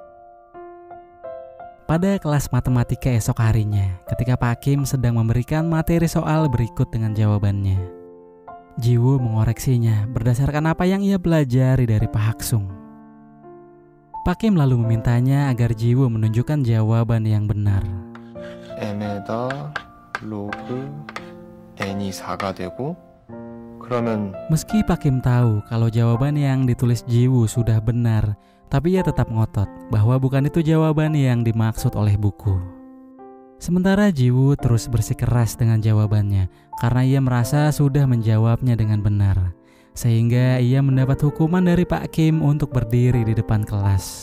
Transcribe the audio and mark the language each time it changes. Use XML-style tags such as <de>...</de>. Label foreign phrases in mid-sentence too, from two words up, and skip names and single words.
<id>Pada kelas matematika esok harinya, ketika Pak Kim sedang memberikan materi soal berikut dengan jawabannya, Jiwoo mengoreksinya berdasarkan apa yang ia pelajari dari Pak Haksung. Pak Kim lalu memintanya agar Jiwoo menunjukkan jawaban yang benar.</id> <ko>m에다 로그 n이 4가 되고 그러면</ko> <id>Meski Pak Kim tahu kalau jawaban yang ditulis Jiwoo sudah benar, tapi ia tetap ngotot bahwa bukan itu jawaban yang dimaksud oleh buku. Sementara Jiwoo terus bersikeras dengan jawabannya karena ia merasa sudah menjawabnya dengan benar, sehingga ia mendapat hukuman dari Pak Kim untuk berdiri di depan kelas.</id>